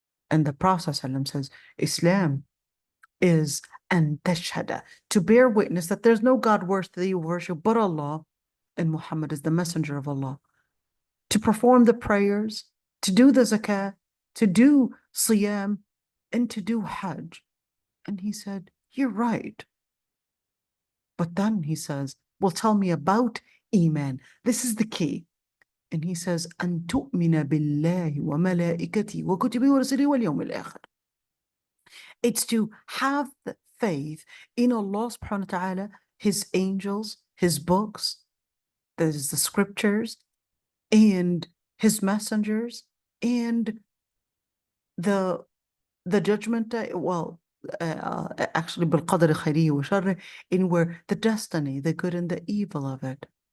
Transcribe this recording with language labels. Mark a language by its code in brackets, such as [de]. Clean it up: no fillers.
[en] And the Prophet ﷺ says, Islam is an tashhada, to bear witness that there's no God worthy of worship but Allah, and Muhammad is the messenger of Allah, to perform the prayers, to do the zakah, to do siyam, and to do hajj. And he said, you're right. But then he says, well, tell me about Iman. This is the key. And he says, [ar] أن تؤمن بالله وملائكته وكتبه ورسله واليوم الآخر. [en] It's to have the faith in Allah subhanahu wa ta'ala, His angels, His books, there's the scriptures, and His messengers, and the judgment day, well, actually [ar] بالقدر خيره وشره, [en] in where the destiny, the good and the evil of it.